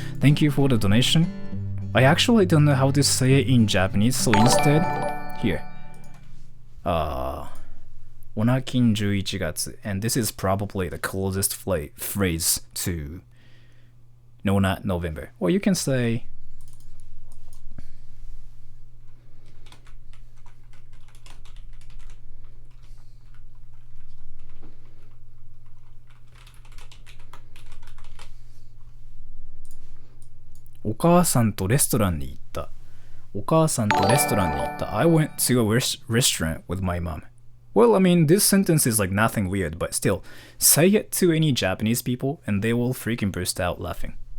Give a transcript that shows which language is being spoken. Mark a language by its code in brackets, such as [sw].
[en] Thank you for the donation. I actually don't know how to say it in Japanese, so instead, here. Onakin 11月, and this is probably the closest phrase to no not November. Or you can say [ja] お母さんとレストランに行った。お母さんとレストランに行った。 [en] I went to a restaurant with my mom. Well, I mean, this sentence is like nothing weird, but still, say it to any Japanese people and they will freaking burst out laughing.